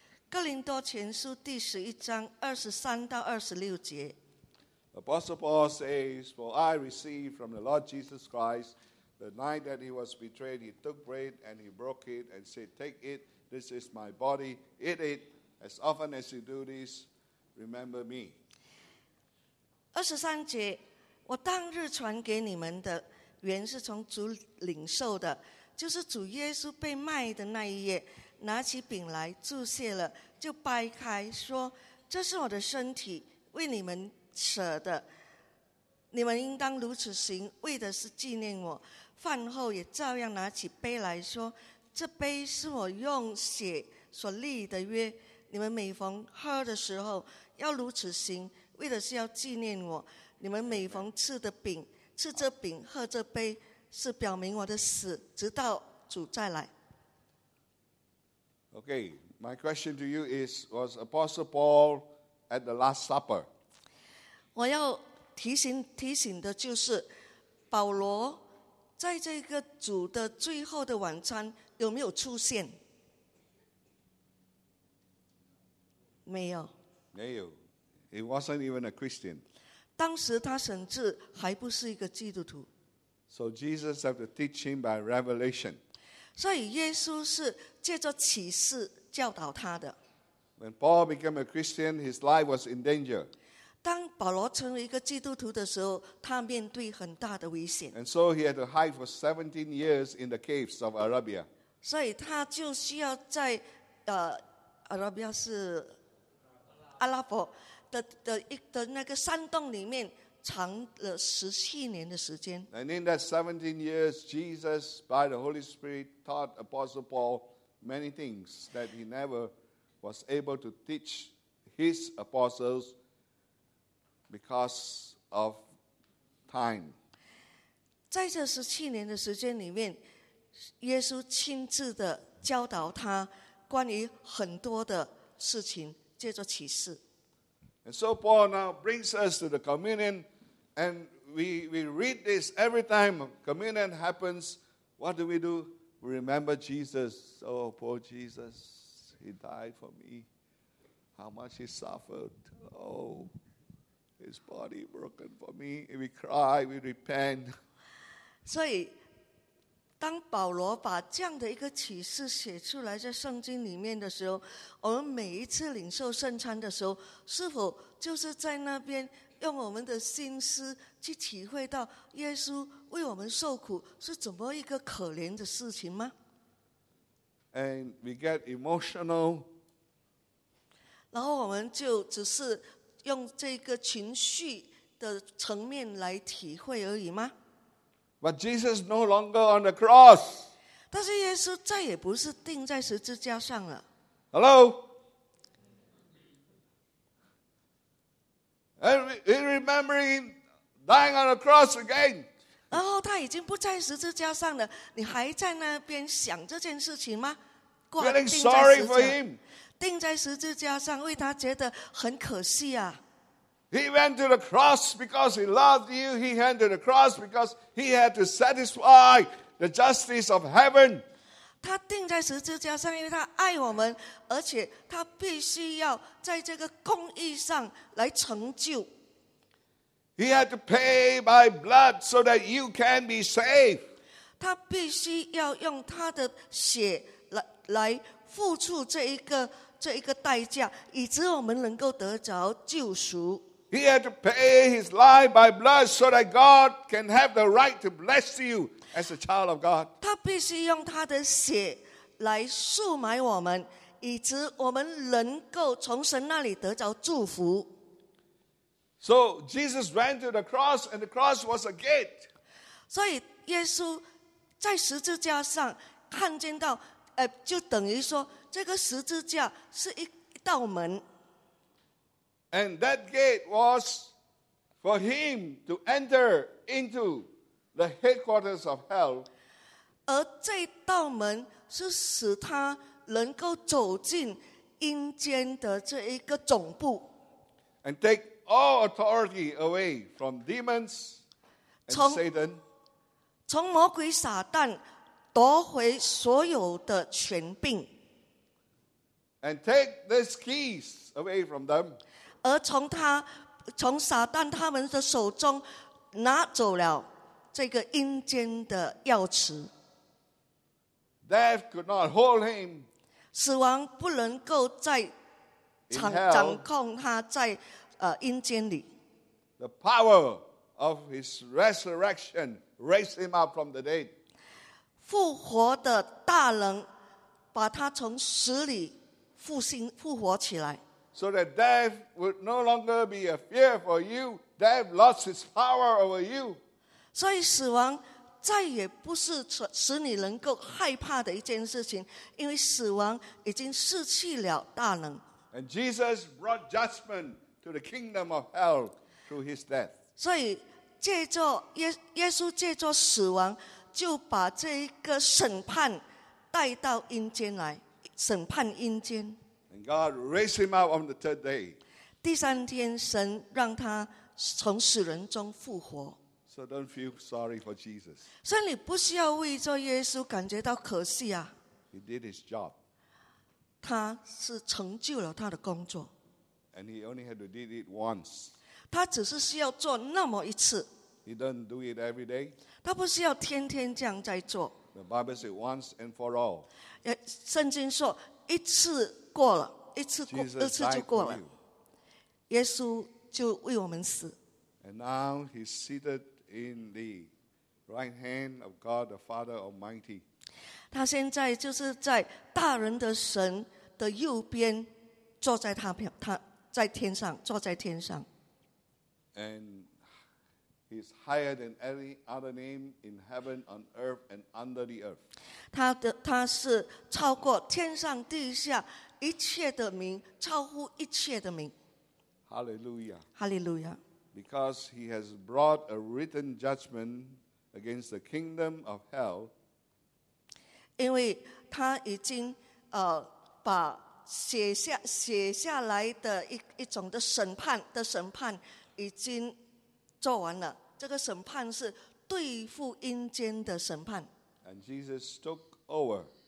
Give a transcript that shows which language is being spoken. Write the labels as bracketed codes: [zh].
[zh] 哥林多前书第十一章二十三到二十六节。 [en] Apostle Paul says, "For I received from the Lord Jesus Christ the night that he was betrayed, he took bread and he broke it and said, 'Take it, this is my body. Eat it as often as you do this. Remember me.'" [zh] 二十三节，我当日传给你们的，原是从主领受的，就是主耶稣被卖的那一夜，拿起饼来，祝谢了，就掰开，说：“这是我的身体，为你们舍的。你们应当如此行，为的是纪念我。” 饭后也照样拿起杯来说：“这杯是我用血所立的约，你们每逢喝的时候，要如此行。” 为的是要纪念我，你们每逢吃的饼，吃这饼，喝这杯，是表明我的死，直到主再来。 [en] Okay, my question to you is, was Apostle Paul at the Last Supper? [zh] 我要提醒的就是，保罗在这个主的最后的晚餐有没有出现？没有。没有。 [en] He wasn't even a Christian. [zh] 当时他甚至还不是一个基督徒。 [en] So Jesus had to teach him by revelation. [zh] 所以耶稣是借着启示教导他的。 [en] When Paul became a Christian, his life was in danger. [zh] 当保罗成为一个基督徒的时候，他面对很大的危险。 [en] And so he had to hide for 17 years in the caves of Arabia. [zh] 所以他就需要在Arabia 是阿拉伯。的那个山洞里面藏了十七年的时间。 [en] And in that 17 years, Jesus by the Holy Spirit taught Apostle Paul many things that he never was able to teach his apostles because of time. [zh] 在这十七年的时间里面，耶稣亲自的教导他关于很多的事情，借着启示。 [en] And so Paul now brings us to the communion And we read this every time communion happens. What do? We remember Jesus. Oh, poor Jesus. He died for me. How much he suffered. Oh, his body broken for me. And we cry, we repent. [zh] So, 当保罗把这样的一个启示写出来在圣经里面的时候，我们每一次领受圣餐的时候，是否就是在那边用我们的心思去体会到耶稣为我们受苦是怎么一个可怜的事情吗？ [en] And we get emotional. [zh] 然后我们就只是用这个情绪的层面来体会而已吗？ [en] But Jesus no longer on the cross. [zh] 但是耶稣再也不是钉在十字架上了。 [en] Hello. And we remembering dying on the cross again. [zh] 然后他已经不在十字架上了，你还在那边想这件事情吗？挂钉在十字架。 [en] Feeling sorry for him. [zh] 钉在十字架上，为他觉得很可惜啊。 [en] He went to the cross because he loved you. He went to the cross because he had to satisfy the justice of heaven. [zh] 他钉在十字架上，因为他爱我们，而且他必须要在这个公义上来成就。 [en] He had to pay by blood so that you can be saved. [zh] 他必须要用他的血来付出这一个代价，以致我们能够得着救赎。 [en] He had to pay his life by blood so that God can have the right to bless you as a child of God. [zh] 他必须用他的血来赎买我们，以致我们能够从神那里得着祝福。 [en] So Jesus went to the cross, and the cross was a gate. [zh] 所以耶稣在十字架上看见到，就等于说这个十字架是一道门。 [en] And that gate was for him to enter into the headquarters of hell. [zh] 而这道门是使他能够走进阴间的这一个总部。 [en] And take all authority away from demons and Satan. [zh] 从魔鬼撒旦夺回所有的权柄。 [en] And take these keys away from them. [zh] 而从撒旦他们的手中拿走了这个阴间的钥匙。 [en] Death could not hold him. [zh] 死亡不能够再掌控他在阴间里。 [en] The power of his resurrection raised him up from the dead. [zh] 复活的大能把他从死里复活起来。 [en] So that death would no longer be a fear for you, death lost its power over you. [zh] 所以死亡再也不是使你能够害怕的一件事情，因为死亡已经失去了大能。 [en] And Jesus brought judgment to the kingdom of hell through his death. [zh] 所以借着耶稣借着死亡，就把这一个审判带到阴间来，审判阴间。 [en] God raised him up on the third day. [zh] 第三天，神让他从死人中复活。 [en] So don't feel sorry for Jesus. [zh] 所以你不需要为做耶稣感觉到可惜啊。 [en] He did his job. [zh] 他是成就了他的工作。 [en] And he only had to do it once. [zh] 他只是需要做那么一次。 [en] He doesn't do it every day. [zh] 他不需要天天这样在做。 [en] The Bible says once and for all. [zh] 圣经说一次。过了一次过，二次就过了。耶稣就为我们死。 [en] And now he's seated in the right hand of God the Father Almighty. [zh] 他现在就是在大人的神的右边，坐在他在天上，坐在天上。 [en] And he's higher than any other name in heaven, on earth, and under the earth. [zh] 他是超过天上地下。一切的名，超乎一切的名。 [en] Hallelujah. Hallelujah. Because he has brought a written judgment against the kingdom of hell. [zh] 因为他已经把写下来的一种的审判已经做完了，这个审判是对付阴间的审判。 [en] And Jesus took over.